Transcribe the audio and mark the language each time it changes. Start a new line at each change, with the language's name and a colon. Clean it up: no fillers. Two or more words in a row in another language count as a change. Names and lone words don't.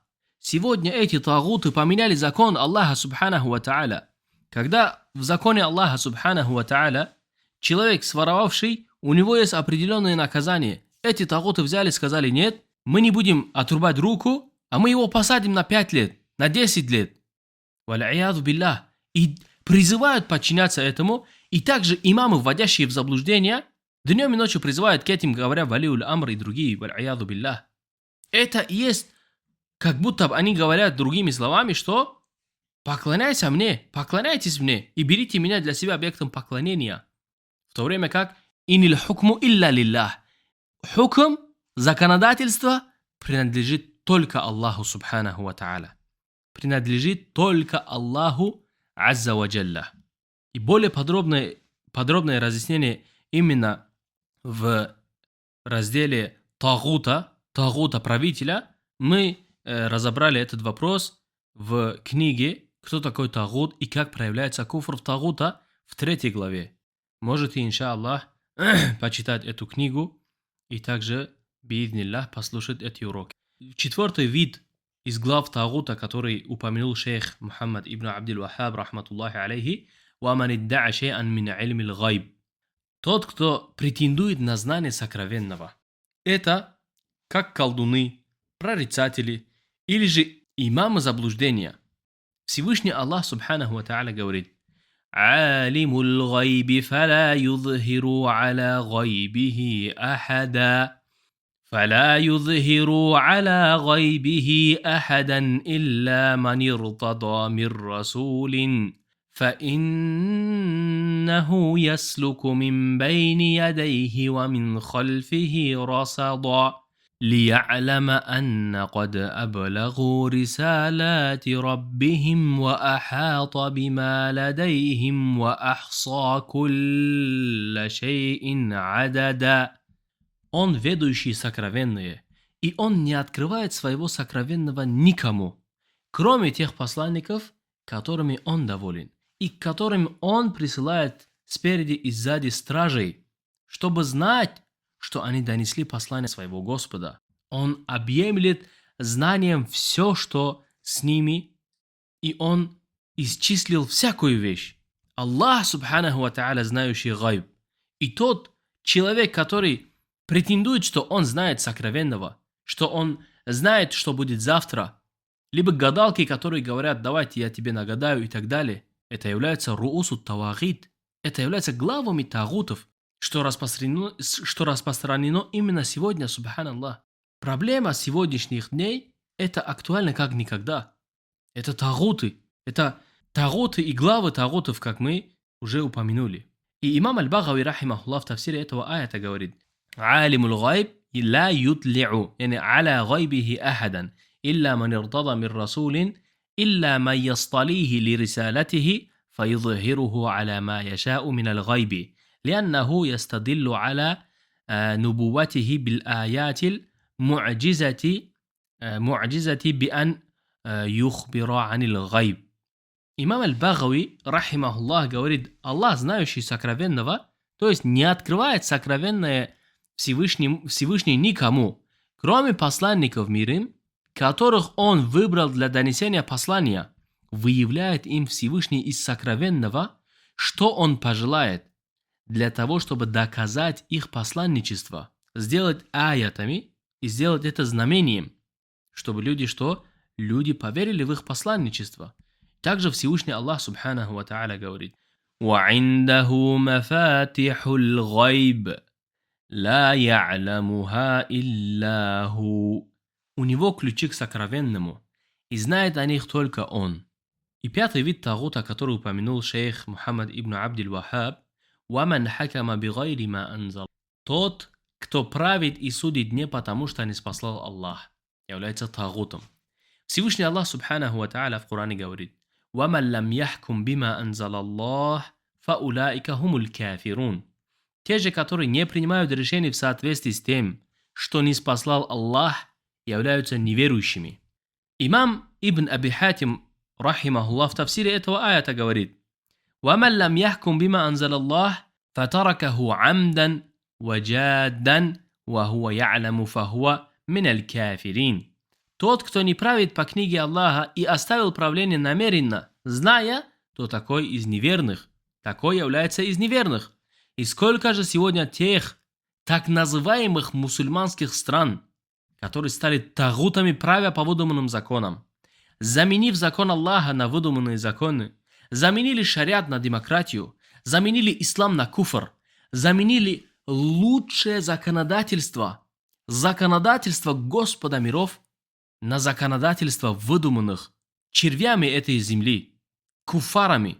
Russian: Сегодня эти тагуты поменяли закон Аллаха
Arabic: سبحانه وتعالى.
Russian: Когда в законе Аллаха
Arabic: سبحانه وتعالى
Russian: человек, своровавший, у него есть определенные наказания. Эти тагуты взяли и сказали: нет, мы не будем отрубать руку, а мы его посадим на 5 лет, на 10 лет.
Arabic: والعياذ بالله.
Russian: И призывают подчиняться этому. И также имамы, вводящие в заблуждение, днем и ночью призывают к этим, говоря
Arabic: ولي الأمر
Russian: и другие.
Arabic: والعياذ بالله.
Russian: Это и есть, как будто они говорят другими словами, что поклоняйся мне, поклоняйтесь мне и берите меня для себя объектом поклонения. В то время как
Arabic: إن الحكم إلا لله.
Russian: Хукм, законодательство принадлежит только Аллаху
Arabic: سبحانه وتعالى.
Russian: Принадлежит только Аллаху
Arabic: عز وجل.
Russian: И более подробное разъяснение именно в разделе тагута правителя мы разобрали этот вопрос в книге «Кто такой тагут и как проявляется куфр в тагута» в 3 главе. Можете, иншаллах, почитать эту книгу и также, биидниллах, послушать эти уроки. 4 вид из глав тагута, который упомянул шейх Мухаммад ибн Абдул Ваххаб,
Arabic: رحمة الله عليه: «ومن ادعى شيئا من علم الغيب».
Russian: Тот, кто претендует на знание сокровенного. Это как колдуны, прорицатели или же имамы заблуждения. Всевышний Аллах
Arabic: سبحانه وتعالى
Russian: говорит:
Arabic: «عالم الغيب فلا يظهر على غيبه أحدا». فلا يظهر على غيبه أحدا إلا من ارتضى من رسول فإنه يسلك من بين يديه ومن خلفه رصدا ليعلم أن قد أبلغوا رسالات ربهم وأحاط بما لديهم وأحصى كل شيء عددا.
Russian: Он ведущий сокровенное, и он не открывает своего сокровенного никому, кроме тех посланников, которыми он доволен, и к которым он присылает спереди и сзади стражей, чтобы знать, что они донесли послание своего Господа. Он объемлет знанием все, что с ними, и он исчислил всякую вещь. Аллах
Arabic: سبحانه وتعالى,
Russian: знающий гайб. И тот человек, который претендует, что он знает сокровенного, что он знает, что будет завтра, либо гадалки, которые говорят: давайте я тебе нагадаю и так далее, это является
Arabic: رؤوس الطواغيت,
Russian: это является главами тагутов, что распространено именно сегодня, субханаллах. Проблема сегодняшних дней – это актуально как никогда. Это тагуты и главы тагутов, как мы уже упомянули. И имам Аль-Багави, рахимахуллах, в тафсире этого аята говорит:
Arabic: عالم الغيب لا يطلع يعني على غيبه أحدا إلا من ارتضى من رسول إلا من يصطليه لرسالته فيظهره على ما يشاء من الغيب لأنه يستدل على نبوته بالآيات المعجزة بأن يخبر عن الغيب.
Russian: Имам Аль-Багави, рахимахуллах, говорит: Аллах, знающий сокровенного, то есть не открывает сокровенное Всевышний никому, кроме посланников мира, которых он выбрал для донесения послания, выявляет им Всевышний из сокровенного, что он пожелает, для того, чтобы доказать их посланничество, сделать аятами и сделать это знамением, чтобы люди что? Люди поверили в их посланничество. Также Всевышний Аллах
Arabic: سبحانه وتعالى
Russian: говорит:
Arabic: وَعِنْدَهُ مَفَاتِحُ الْغَيْبِ لا يعلمها إلا هو.
Russian: У него ключи к сокровенному, и знает о них только он. И пятый вид тагута, который упомянул шейх Мухаммад ибн Абдиль-Вахаб:
Arabic: وَمَنْ حَكَمَ بِغَيْرِ مَا أَنْزَلَ.
Russian: Тот, кто правит и судит не потому, что не спаслал Аллах, является тагутом. Всевышний Аллах
Arabic: سبحانه وتعالى
Russian: в Коране говорит:
Arabic: وَمَنْ لَمْ يَحْكُمْ بِمَا أَنْزَلَ اللَّهُ فَأُولَٰئِكَ هُمُ الْكَافِرُونَ.
Russian: Те же, которые не принимают решений в соответствии с тем, что не спаслал Аллах, являются неверующими. Имам Ибн Аби Хатим, рахимахуллах, в тафсире этого аята говорит:
Arabic: وَمَنْ لَمْ يَحْكُمْ بِمَا أَنْزَلَ اللَّهُ فَتَرَكَهُ عَمْدًا وَجَادًا وَهُوَ يَعْلَمُ فَهُوَ مِنَ الْكَافِرِينَ.
Russian: Тот, кто не правит по книге Аллаха и оставил правление намеренно, зная, то такой из неверных. Такой является из неверных. И сколько же сегодня тех так называемых мусульманских стран, которые стали тагутами, правя по выдуманным законам, заменив закон Аллаха на выдуманные законы, заменили шариат на демократию, заменили ислам на куфр, заменили лучшее законодательство Господа миров на законодательство выдуманных червями этой земли, куфарами.